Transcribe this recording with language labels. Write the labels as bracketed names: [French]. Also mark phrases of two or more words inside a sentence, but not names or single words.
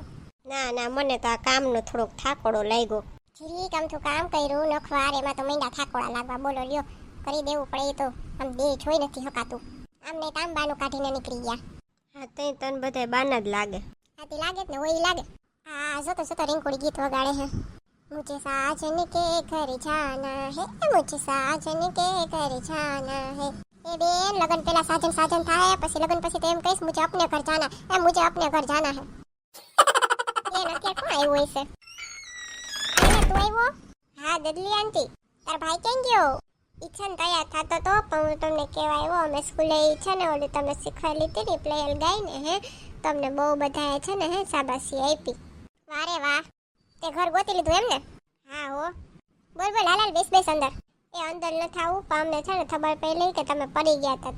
[Gujarati] ના મને તો આ કામનો થોડોક થાકોડો લાગ્યો ઠીક આમથું કામ કર્યું નખવાર એમાં તો મહિના થાકોડા લાગવા બોલો લ્યો કરી દેવું પડે તો આમ બે જોઈ નથી હકાતું આમને તાંબાનું કાઢીને નીકળી ગયા હા તને બધા બાના જ લાગે આથી લાગે જ ને હોય લાગે હા જોતો રીંકુડી ગીત વગાડે હે [Hindi] मुझे साजन के घर जाना है मुझे साजन के घर जाना है [Gujarati] એ બેન લગન પેલા સાજન થાય પછી લગન પછી તો એમ કહીશ [Hindi] મુझे अपने घर जाना है मुझे अपने घर जाना है [Gujarati] એ નકે કોણ આવ્યો છે અરે તું આવ્યો હા દદલી આંટી તાર ભાઈ કેમ ગયો ઈચ્છન તૈયાર થતો તો પણ હું તમને કહેવા આવ્યો અમે સ્કૂલે ઈચ્છા ને ઓલી તમે શીખવાડી લીધી ને પ્લેયર ગાઈને હે તમને બહુ બધાએ છે ને હે શાબાશી આપી વારે વાહ તે ઘર ગોતી લીધું એમ ને હા હો બોલ હાલ બેસ અંદર એ અંદર ન થાવું પણ અમને છે ને ખબર પડી કે તમે પડી ગયા હતા